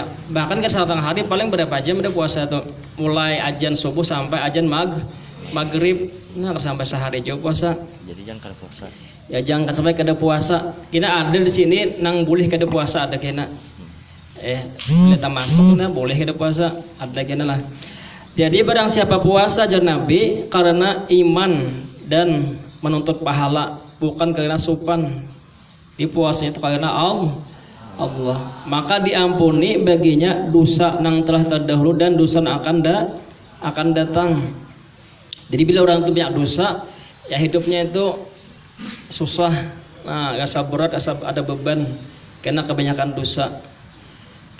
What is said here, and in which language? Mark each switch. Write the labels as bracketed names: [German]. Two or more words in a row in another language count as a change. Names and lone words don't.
[Indonesian] bahkan kan setengah hari paling berapa jam udah puasa tuh. Mulai ajan subuh sampai ajan maghrib. Nah, sampai sehari aja puasa. [Banjar] Jadi jangan kada puasa. Ya jangan sampai kada puasa. Kita ada di sini nang boleh kada puasa ada kena. Kita masuk boleh kada puasa ada kena lah. [Indonesian] Jadi barang siapa puasa jar Nabi karena iman dan menuntut pahala, bukan karena supan. Di puasanya itu karena Allah, maka diampuni baginya dosa yang telah terdahulu dan dosa yang akan datang. Jadi bila orang itu banyak dosa, ya hidupnya itu susah, rasa berat, ada beban karena kebanyakan dosa.